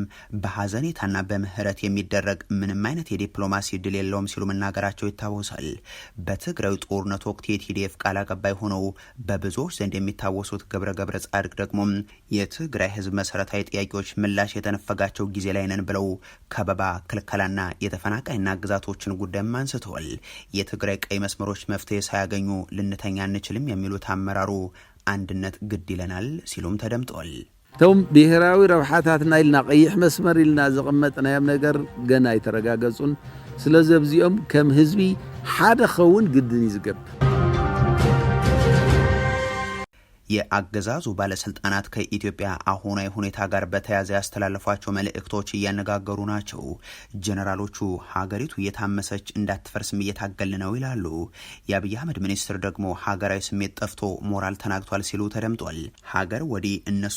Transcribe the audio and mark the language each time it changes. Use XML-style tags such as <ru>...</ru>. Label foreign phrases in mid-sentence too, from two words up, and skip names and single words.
<am>በሀዘኔታና በምህረት የሚደረግ ምንም አይነት የዲፕሎማሲ ድል የለውም ሲሉ መናገራቸው ይታወሳል። በትግራይ ጦርነት ወቅት የቲዲኤፍ ቃል አቀባይ ሆነው በብዙዎች ዘንድ የሚታወሱት ገብረ ጻድቅ ደግሞ የትግራይ ህዝብ መሰረታዊ ጥያቄዎች ምላሽ የተነፈጋቸው ጊዜ ላይ ነን ብለው ከበባ፣ ክልከላና የተፈናቃይና ግዛቶችን ጉዳይም አንስተዋል። የትግራይ ቀይ መስመሮች መፍትሄ ሳያገኙ ልንተኛ አንችልም የሚሉት አመራሩ አንድነት ግድ ይለናል ሲሉም ተደምጠዋል።</am> <ti>ቶም ብሔራዊ ረብሓታትና ኢልና ቀይሕ መስመር ኢልና ዘቐመጥናዮም ነገር ገና አይተረጋገጹን ስለዚ ኣብዚኦም ከም ህዝቢ ሓደ ኸውን ግድን ይዝገብ።</ti> <am>የአገዛዙ ባለስልጣናት ከኢትዮጵያ አሁናዊ ሁኔታ ጋር በተያያዘ ያስተላለፏቸው መልእክቶች እያነጋገሩ ናቸው። ጀነራሎቹ ሀገሪቱ እየታመሰች እንዳትፈርስም እየታገል ነው ይላሉ። የአብይ አህመድ ሚኒስትር ደግሞ ሀገራዊ ስሜት ጠፍቶ ሞራል ተናግቷል ሲሉ ተደምጧል። ሀገር ወዲህ እነሱ</am>